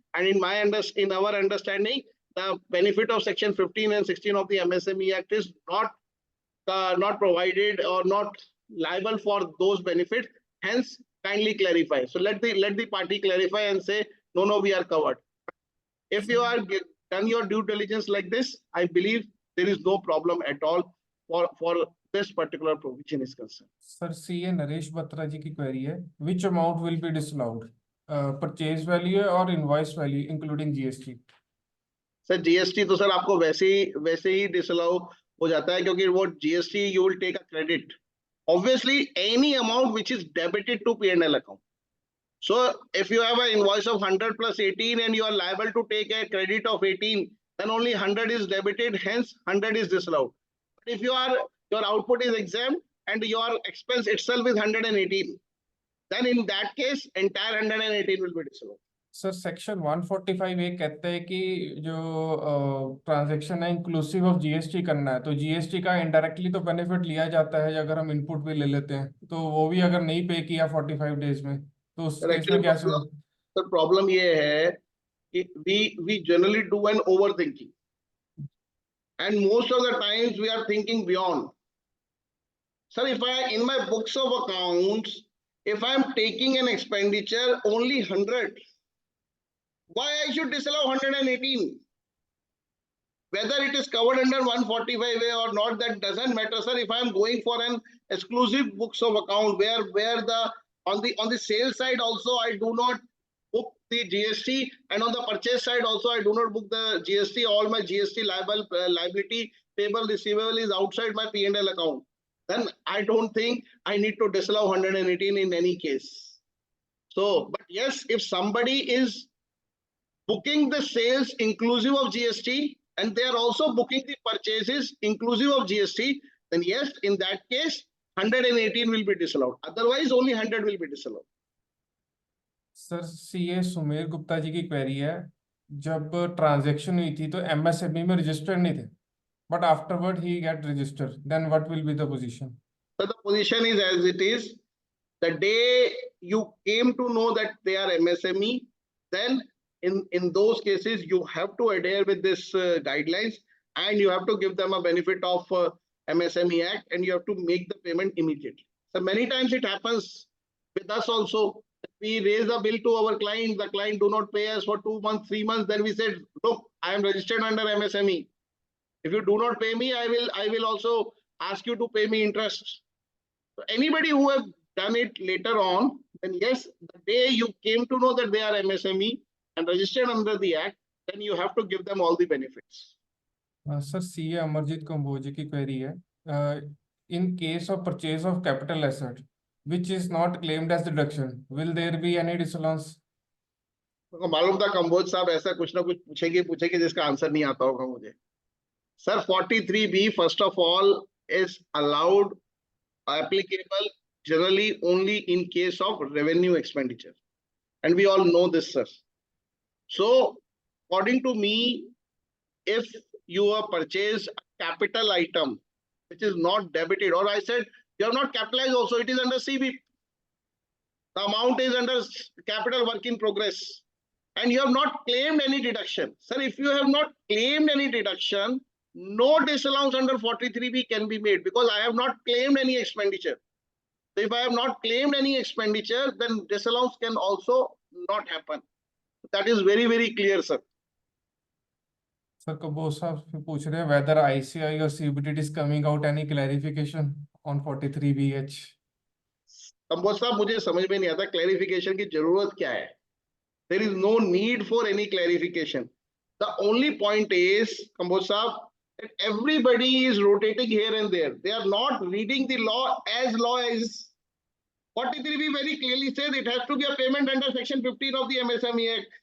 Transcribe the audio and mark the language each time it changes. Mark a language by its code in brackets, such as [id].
[en] And in our understanding, the benefit of section 15 and 16 of the MSME Act is not provided or not liable for those benefits. Hence, kindly clarify. So let the party clarify and say, no, we are covered. If you are done your due diligence like this, I believe there is no problem at all for this particular provision is concerned. [hi] Sir CA Naresh Batra जी की query है, [en] which amount will be disallowed? Purchase value और invoice value including GST. [hi] Sir GST तो sir आपको वैसे ही disallow हो जाता है क्योंकि वो GST [en] You will take a credit. Obviously, any amount which is debited to P&L account. So if you have an invoice of 100 plus 18 and you are liable to take a credit of 18, then only 100 is debited, hence 100 is disallowed. But if your output is exempt and your expense itself is 118, then in that case, entire 118 will be disallowed. [hi] Sir section 145 ये कहता है कि जो transaction है inclusive of GST करना है, तो GST का इनडायरेक्टली तो बेनिफिट लिया जाता है अगर हम इनपुट भी ले लेते हैं, तो वो भी अगर नहीं पे किया 45 डेज में तो उस केस में क्या सर प्रॉब्लम ये है कि [en] we generally do an overthinking and most of the times we are thinking beyond. Sir, if I in my books of accounts, if I am taking an expenditure only 100, why I should disallow 118? Whether it is covered under 145A or not, that doesn't matter, sir. If I am going for an exclusive books of account where the on the sales side also I do not book the GST, and on the purchase side also I do not book the GST. All my GST liability, payable, receivable is outside my P&L account. Then I don't think I need to disallow 118 in any case. So, but yes, if somebody is booking the sales inclusive of GST and they are also booking the purchases inclusive of GST, then yes, in that case, 118 will be disallowed. Otherwise, only 100 will be disallowed. [hi] Sir CA Sumer Gupta ji की query है, जब transaction हुई थी तो MSME में registered नहीं थे, [en] but afterward he get registered, then what will be the position? So the position is as it is. The day you came to know that they are MSME, then in those cases you have to adhere with this guidelines and you have to give them a benefit of MSME Act and you have to make the payment immediately. So many times it happens with us also. We raise a bill to our client, the client do not pay us for 2 months, 3 months, then we said, look, I am registered under MSME. If you do not pay me, I will also ask you to pay me interest. So anybody who have done it later on, then yes, the day you came to know that they are MSME and registered under the Act, then you have to give them all the benefits. [hi] Sir CA Amarjeet Kamboj की query है, [en] in case of purchase of capital asset which is not claimed as deduction, will there be any disallowance? [hi] तो मालूम था कंबोज साहब ऐसा कुछ ना कुछ पूछेगी जिसका आंसर नहीं आता होगा मुझे. [en] Sir, 43B, first of all, is allowed, applicable generally only in case of revenue expenditure. And we all know this, sir. So, according to me, if you have purchased a capital item, which is not debited, or I said, you have not capitalized also, it is under CB. The amount is under capital work in progress. And you have not claimed any deduction. Sir, if you have not claimed any deduction, no disallowance under 43B can be made because I have not claimed any expenditure. So if I have not claimed any expenditure, then disallowance can also not happen. That is very, very clear, sir. Sir, Kabir [hi] साहब फिर पूछ रहे हैं [en] whether ICI or CBDT is coming out any clarification on 43BH. [hi] Kamboj साहब मुझे समझ में नहीं आता क्लैरिफिकेशन की जरूरत क्या है. [en] There is no need for any clarification. The only point is, Kamboj Saab, that everybody is rotating here and there. They are not reading the law is. 43B very clearly says it has to be a payment under section 15 of the MSME Act.